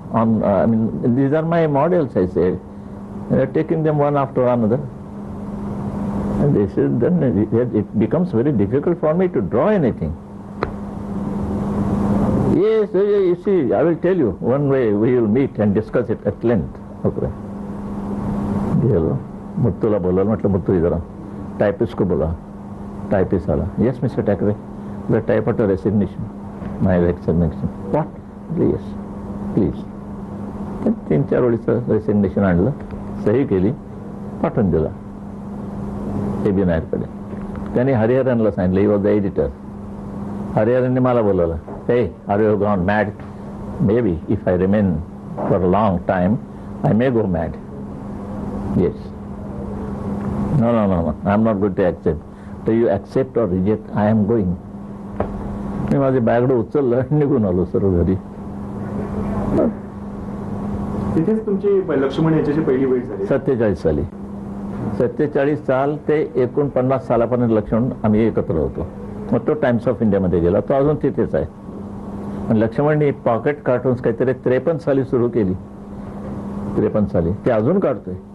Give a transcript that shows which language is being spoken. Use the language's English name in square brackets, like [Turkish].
[English] I mean, these are my models, I say. You are taking them one after another. And this is, then it becomes very difficult for me to draw anything. Yes, you see, I will tell you, one way we will meet and discuss it at length. Okay. [Marathi] गेलो मुत्तूला बोला म्हटलं मुत्तू [Hindi] इधर typist को बोला [Marathi] typist आला [English] yes Mister Thackeray the type of resignation my resignation what yes please [Marathi] 3-4 वेळीचं resignation आणलं सही केली पाठवून दिला AB नायरकडे त्यांनी हरिहरनला सांगितलं [English] he was the editor [Marathi] हरिहरनने मला बोलवलं [English] हे are you gone mad may be if I remain for a long time I may go mad Yes. No, I am not going to accept. So you accept or reject, I am going. [Marathi] मी माझे बॅगडं उचललं आणि निघून आलो सर्व घरी. तिथेच तुमची लक्ष्मण यांच्याशी पहिली भेट झाली 47 साली 47 साल ते 49 सालापर्यंत लक्ष्मण आम्ही एकत्र होतो. मग तो टाइम्स ऑफ इंडियामध्ये गेला तो अजून तिथेच आहे. पण लक्ष्मणनी पॉकेट कार्टून्स काहीतरी 53 साली सुरू केली 53 साली ते अजून काढतोय.